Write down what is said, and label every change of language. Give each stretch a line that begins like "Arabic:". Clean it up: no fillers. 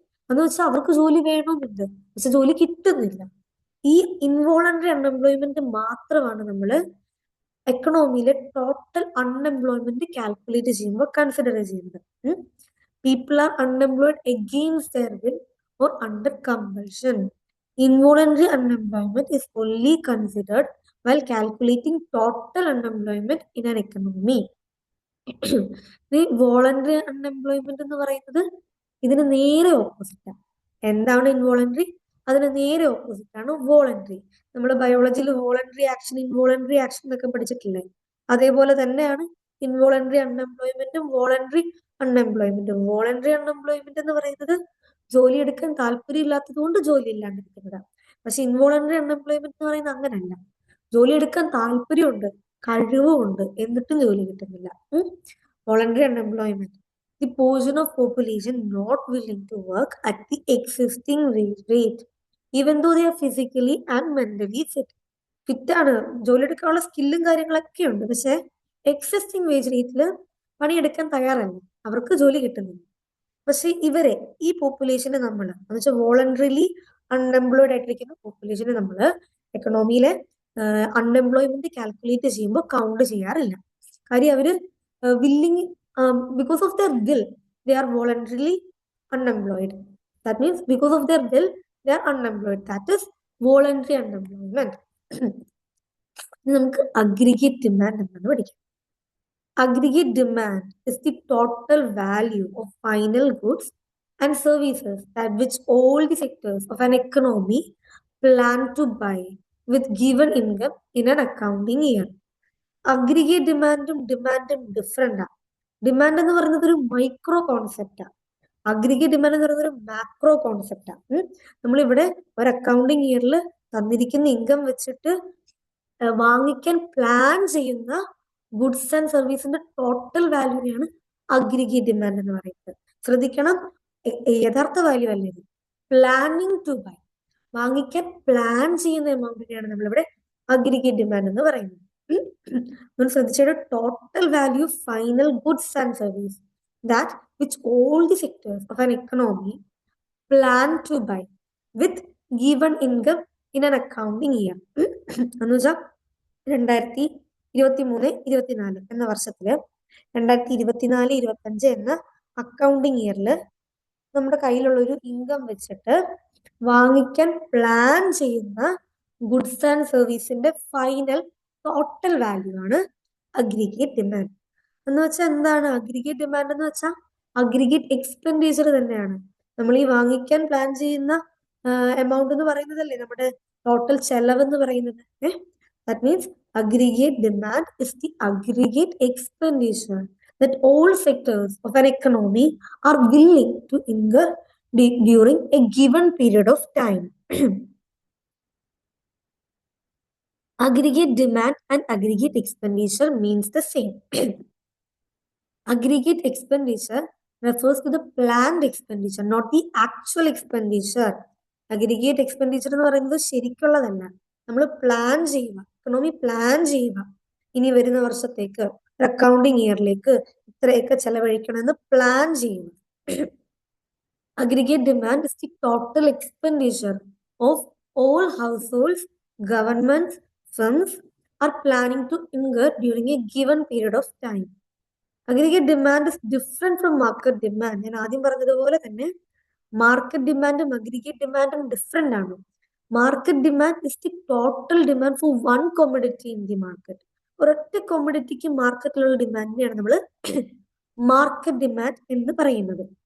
Malayalam: എന്ന് വെച്ചാൽ അവർക്ക് ജോലി വേണമെന്നുണ്ട്, പക്ഷെ ജോലി കിട്ടുന്നില്ല. ഈ ഇൻവോളണ്ടറി അൺഎംപ്ലോയ്മെന്റ് മാത്രമാണ് നമ്മൾ എക്കണോമിയിലെ ടോട്ടൽ അൺഎംപ്ലോയ്മെന്റ് കാൽക്കുലേറ്റ് ചെയ്യുമ്പോൾ കൺസിഡർ ചെയ്യുന്നത്.
English: People are unemployed against their will or under compulsion. Involuntary unemployment is only considered while calculating total unemployment in an economy.
Malayalam: Voluntary unemployment എന്ന് പറയുന്നത് ഇതിന് നേരെ ഓപ്പോസിറ്റാണ്. എന്താണ് ഇൻവോളണ്ടറി? അതിന് നേരെ ഓപ്പോസിറ്റ് ആണ് വോളണ്ടറി. നമ്മൾ ബയോളജിയിൽ വോളണ്ടറി ആക്ഷൻ, ഇൻവോളണ്ടറി ആക്ഷൻ എന്നൊക്കെ പഠിച്ചിട്ടില്ലേ? അതേപോലെ തന്നെയാണ് ഇൻവോളണ്ടറി അൺഎംപ്ലോയ്മെന്റും വോളണ്ടറി അൺഎംപ്ലോയ്മെന്റും. വോളണ്ടറി അൺഎംപ്ലോയ്മെന്റ് എന്ന് പറയുന്നത് ജോലി എടുക്കാൻ താല്പര്യം ഇല്ലാത്തത് കൊണ്ട് ജോലി ഇല്ലാണ്ടിരിക്കുന്നതാണ്. പക്ഷെ ഇൻവോളണ്ടറി അൺഎംപ്ലോയ്മെന്റ് എന്ന് പറയുന്നത് അങ്ങനല്ല. ജോലി എടുക്കാൻ താല്പര്യമുണ്ട്, കഴിവുമുണ്ട്, എന്നിട്ടും ജോലി കിട്ടുന്നില്ല.
English: Voluntary unemployment, the portion of population not willing to work at the existing rate even though they are physically and mentally fit.
Malayalam: Fit ആണ്, ജോലി എടുക്കാനുള്ള സ്കില്ലും കാര്യങ്ങളൊക്കെ ഉണ്ട്, പക്ഷെ എക്സിസ്റ്റിംഗ് വേജ് റേറ്റിൽ പണിയെടുക്കാൻ തയ്യാറല്ല, അവർക്ക് ജോലി കിട്ടുന്നില്ല. പക്ഷെ ഇവരെ ഈ പോപ്പുലേഷനെ നമ്മൾ എന്ന് വെച്ചാൽ വോളണ്ടറിലി അൺഎംപ്ലോയിഡ് ആയിട്ടിരിക്കുന്ന പോപ്പുലേഷനെ നമ്മൾ എക്കണോമിയിലെ അൺഎംപ്ലോയ്മെന്റ് കാൽക്കുലേറ്റ് ചെയ്യുമ്പോൾ കൗണ്ട് ചെയ്യാറില്ല. കാര്യം അവര്
English: Willing because of their will they are voluntarily unemployed. That means because of their will, they are unemployed. That is voluntary unemployment.
Malayalam: നമുക്ക് അഗ്രിഗേറ്റ് ഡിമാൻഡ് എന്നാണ് പഠിക്കാം.
English: Aggregate demand is the total value of final goods and services that which all the sectors of an economy plan to buy with given income in an accounting year.
Malayalam: Aggregate ഡിമാൻഡും different ആണ്. Demand എന്ന് പറയുന്നത് ഒരു micro കോൺസെപ്റ്റാണ്. Aggregate demand എന്ന് പറയുന്നത് ഒരു macro കോൺസെപ്റ്റാണ്. നമ്മളിവിടെ ഒരു അക്കൗണ്ടിങ് ഇയറിൽ തന്നിരിക്കുന്ന ഇൻകം വെച്ചിട്ട് വാങ്ങിക്കാൻ പ്ലാൻ ചെയ്യുന്ന goods and സർവീസിന്റെ total വാല്യൂവിനെയാണ് aggregate demand എന്ന് പറയുന്നത്. ശ്രദ്ധിക്കണം, യഥാർത്ഥ വാല്യൂ അല്ല ഇത്. പ്ലാനിങ് ടു ബൈ, വാങ്ങിക്കാൻ പ്ലാൻ ചെയ്യുന്ന എമൗണ്ടിനെയാണ് നമ്മളിവിടെ അഗ്രിഗേറ്റ് ഡിമാൻഡ് എന്ന് പറയുന്നത്. നമ്മൾ ശ്രദ്ധിച്ചത്
English: Total value final goods and service that which all the sectors of an economy plan to buy with given income in an accounting year.
Malayalam: എന്ന് വെച്ചാൽ 2023-24 എന്ന വർഷത്തില് 2024-25 എന്ന അക്കൗണ്ടിങ് ഇയറില് നമ്മുടെ കയ്യിലുള്ള ഒരു ഇൻകം വെച്ചിട്ട് വാങ്ങിക്കാൻ പ്ലാൻ ചെയ്യുന്ന goods and സർവീസിന്റെ final total value ആണ് അഗ്രിഗേറ്റ് ഡിമാൻഡ്. എന്ന് വെച്ചാൽ എന്താണ് അഗ്രിഗേറ്റ് ഡിമാൻഡ് എന്ന് വെച്ചാൽ അഗ്രിഗേറ്റ് എക്സ്പെൻഡിച്ചർ തന്നെയാണ്. നമ്മൾ ഈ വാങ്ങിക്കാൻ പ്ലാൻ ചെയ്യുന്ന എമൗണ്ട് എന്ന് പറയുന്നതല്ലേ നമ്മുടെ ടോട്ടൽ ചെലവ് എന്ന് പറയുന്നത്.
English: That means aggregate demand is the aggregate expenditure that all sectors of an economy are willing to incur during a given period of time. Aggregate demand and aggregate expenditure means the same. Aggregate expenditure refers to the planned expenditure, not the actual expenditure.
Malayalam: Aggregate expenditure എന്ന് പറയുന്നത് ശരിക്കുള്ളതല്ല. നമ്മൾ plan ചെയ്യുക, economy plan ചെയ്യുക, ഇനി വരുന്ന വർഷത്തേക്ക് accounting ഇയറിലേക്ക് ഇത്രയൊക്കെ ചെലവഴിക്കണമെന്ന് plan ചെയ്യുക.
English: Aggregate demand is the total expenditure of all households, governments, firms are planning to incur during a given period of time. Aggregate demand is different from market demand.
Malayalam: ഞാൻ ആദ്യം പറഞ്ഞതുപോലെ തന്നെ മാർക്കറ്റ് ഡിമാൻഡും aggregate ഡിമാൻഡും different ആണ്.
English: Market demand is the total demand for one commodity in the market.
Malayalam: ഒരൊറ്റ കോമഡിറ്റിക്ക് മാർക്കറ്റിലുള്ള ഡിമാൻഡിനെയാണ് നമ്മൾ market demand എന്ന് പറയുന്നത്.